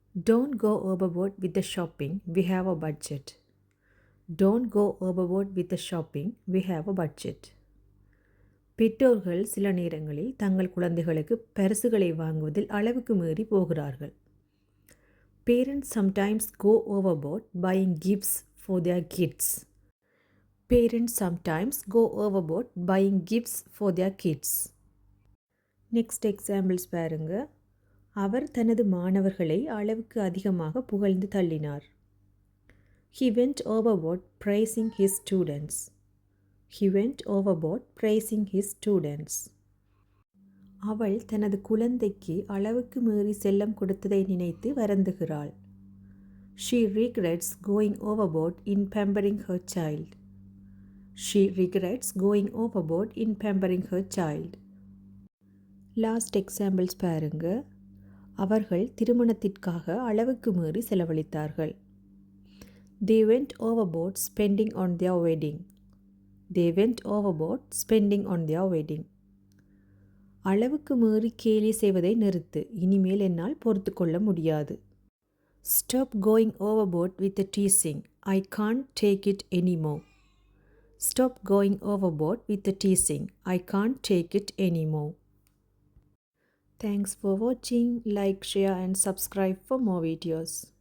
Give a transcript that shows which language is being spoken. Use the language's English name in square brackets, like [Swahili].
[English] Don't go overboard with the shopping, we have a budget. Don't go overboard with the shopping, we have a budget. [Tamil] பெற்றோர்கள் சில நேரங்களில் தங்கள் குழந்தைகளுக்கு பரிசுகளை வாங்குவதில் அளவுக்கு மீறி போகிறார்கள். [English] Parents sometimes go overboard buying gifts for their kids. Parents sometimes go overboard buying gifts for their kids. Next examples [Tamil] பாருங்க. அவர் தனது மாணவர்களை அளவுக்கு அதிகமாக புகழ்ந்து தள்ளினார். [English] He went overboard praising his students. He went overboard praising his students. [Tamil] அவள் தனது குழந்தைக்கு அளவுக்கு மீறி செல்லம் கொடுத்ததை நினைத்து வருந்துகிறாள். [English] She regrets going overboard in pampering her child. She regrets going overboard in pampering her child. Last examples [Tamil] பாருங்க. அவர்கள் திருமணத்திற்காக அளவுக்கு மீறி செலவழித்தார்கள். [English] They went overboard spending on their wedding. They went overboard spending on their wedding. [Tamil] அளவுக்கு மீறி கேலி செய்வதை நிறுத்து, இனிமேல் என்னால் பொறுத்து கொள்ள முடியாது. [English] Stop going overboard with the teasing. I can't take it anymore. Stop going overboard with the teasing. I can't take it anymore. Thanks for watching. Like, share and subscribe for more videos.